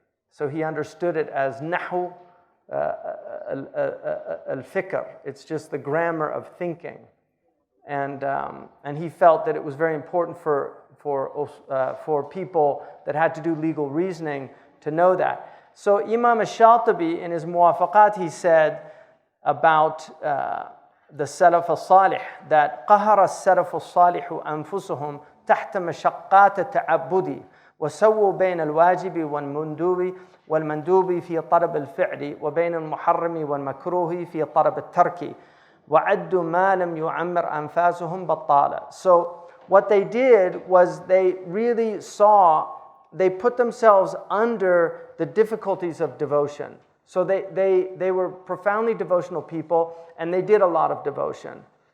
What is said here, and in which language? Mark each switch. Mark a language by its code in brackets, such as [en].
[en] So he understood it as nahu al-fikr. It's just the grammar of thinking. And he felt that it was very important for people that had to do legal reasoning to know that. So Imam al-Shatibi in his Muwafaqat, he said about the Salaf al-Salih that [ar] قهر السلف الصالح أنفسهم تحت مشقات التعبد وسووا بين الواجب والمندوب في طلب الفعل وبين المحرم والمكروه في طلب الترك وعدوا ما لم يعمر أنفاسهم بطالا. [en] So what they did was they really they put themselves under the difficulties of devotion. So they were profoundly devotional people, and they did a lot of devotion.